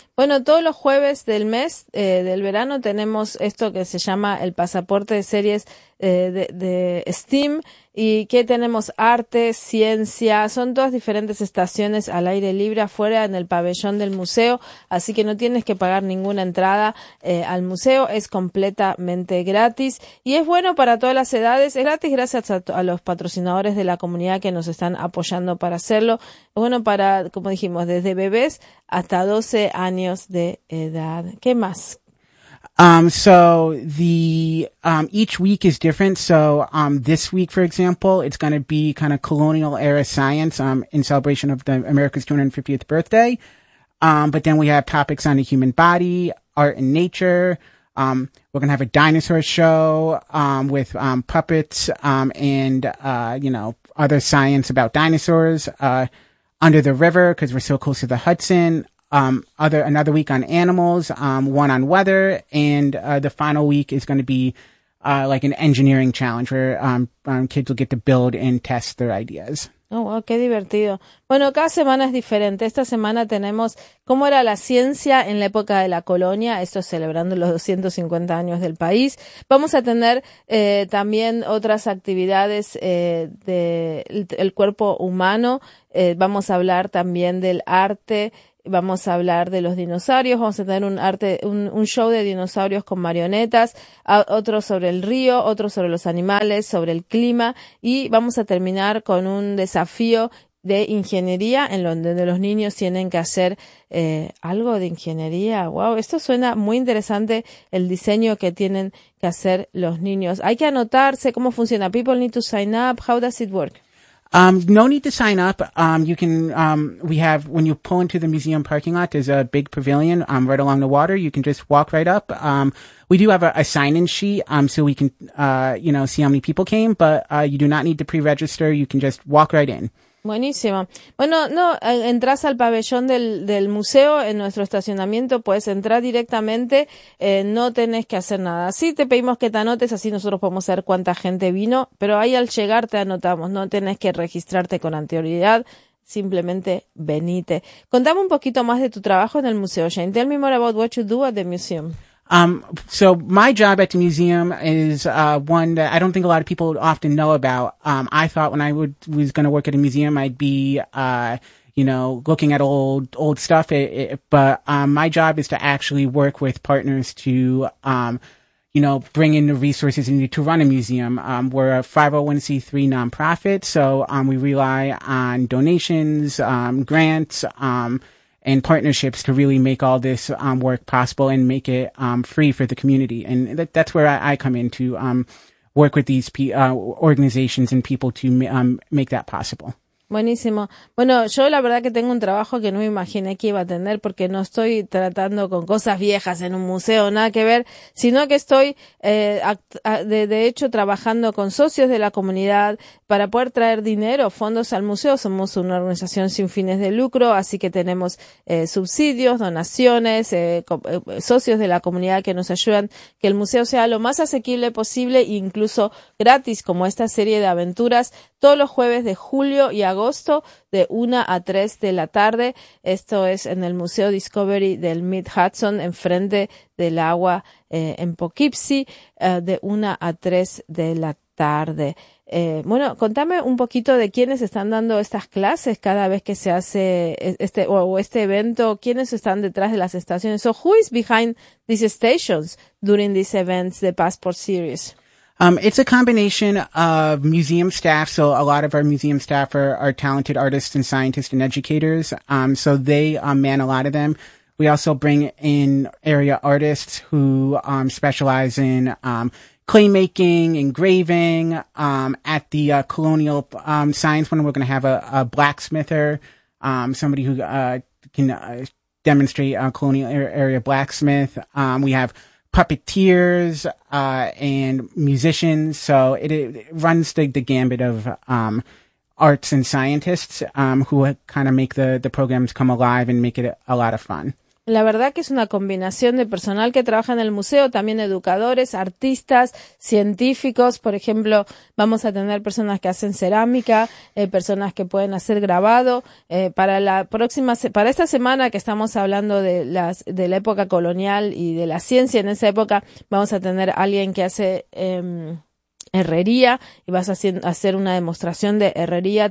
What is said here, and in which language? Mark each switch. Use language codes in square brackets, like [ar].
[es] Bueno, todos los jueves del mes del verano tenemos esto que se llama el pasaporte de series de STEAM, y que tenemos arte, ciencia, son todas diferentes estaciones al aire libre afuera en el pabellón del museo, así que no tienes que pagar ninguna entrada al museo, es completamente gratis y es bueno para todas las edades. Es gratis gracias a los patrocinadores de la comunidad que nos están apoyando para hacerlo. Es bueno para, como dijimos, desde bebés hasta 12 años de edad. ¿Qué más? [en] Each week is different. So, this week, for example, it's going to be kind of colonial era science, in celebration of America's 250th birthday. But then we have topics on the human body, art and nature. We're going to have a dinosaur show, with, puppets, and, other science about dinosaurs, under the river, because we're so close to the Hudson. Another week on animals, one on weather, and the final week is going to be like an engineering challenge where kids will get to build and test their ideas. [es] Oh, wow, qué divertido. Bueno, cada semana es diferente. Esta semana tenemos cómo era la ciencia en la época de la colonia. Esto es celebrando los 250 años del país. Vamos a tener también otras actividades del cuerpo humano. Vamos a hablar también del arte. Vamos a hablar de los dinosaurios. Vamos a tener un show de dinosaurios con marionetas, otro sobre el río, otro sobre los animales, sobre el clima, y vamos a terminar con un desafío de ingeniería en donde los niños tienen que hacer algo de ingeniería. Wow, esto suena muy interesante, el diseño que tienen que hacer los niños. Hay que anotarse. ¿Cómo funciona? [en] People need to sign up. How does it work? No need to sign up. You can, we have, when you pull into the museum parking lot, there's a big pavilion, right along the water. You can just walk right up. We do have a sign-in sheet, so we can, see how many people came, but, you do not need to pre-register. You can just walk right in. [es] Buenísimo. Bueno, no, entras al pabellón del museo en nuestro estacionamiento, puedes entrar directamente, no tenés que hacer nada. Sí, te pedimos que te anotes, así nosotros podemos saber cuánta gente vino, pero ahí al llegar te anotamos, no tenés que registrarte con anterioridad, simplemente venite. Contame un poquito más de tu trabajo en el museo, Jane. [en] Tell me more about what you do at the museum. So my job at the museum is, one that I don't think a lot of people often know about. I thought when I was going to work at a museum, I'd be, looking at old stuff. But my job is to actually work with partners to, bring in the resources needed to run a museum. We're a 501c3 nonprofit. So, we rely on donations, grants, and partnerships to really make all this work possible and make it free for the community. And that's where I come in to work with these organizations and people to make that possible. [es] Buenísimo. Bueno, yo la verdad que tengo un trabajo que no me imaginé que iba a tener, porque no estoy tratando con cosas viejas en un museo, nada que ver, sino que estoy de hecho trabajando con socios de la comunidad para poder traer dinero, fondos al museo. Somos una organización sin fines de lucro, así que tenemos subsidios, donaciones, socios de la comunidad que nos ayudan que el museo sea lo más asequible posible e incluso gratis, como esta serie de aventuras, todos los jueves de julio y agosto de 1 a 3 de la tarde. Esto es en el Museo Discovery del Mid-Hudson, enfrente del agua, en Poughkeepsie, de 1 a 3 de la tarde. Bueno, contame un poquito de quiénes están dando estas clases cada vez que se hace este evento. ¿Quiénes están detrás de las estaciones? [en] So who is behind these stations during these events, the Passport Series? It's a combination of museum staff. So a lot of our museum staff are talented artists and scientists and educators. So they man a lot of them. We also bring in area artists who specialize in clay making, engraving. At the colonial science one, we're going to have a blacksmither, somebody who can demonstrate a colonial area blacksmith. We have puppeteers and musicians, so it runs the gambit of arts and scientists who kind of make the programs come alive and make it a lot of fun. [es] La verdad que es una combinación de personal que trabaja en el museo, también educadores, artistas, científicos. Por ejemplo, vamos a tener personas que hacen cerámica, personas que pueden hacer grabado. Para esta semana que estamos hablando de la época colonial y de la ciencia en esa época, vamos a tener alguien que hace herrería y vas a hacer una demostración de herrería.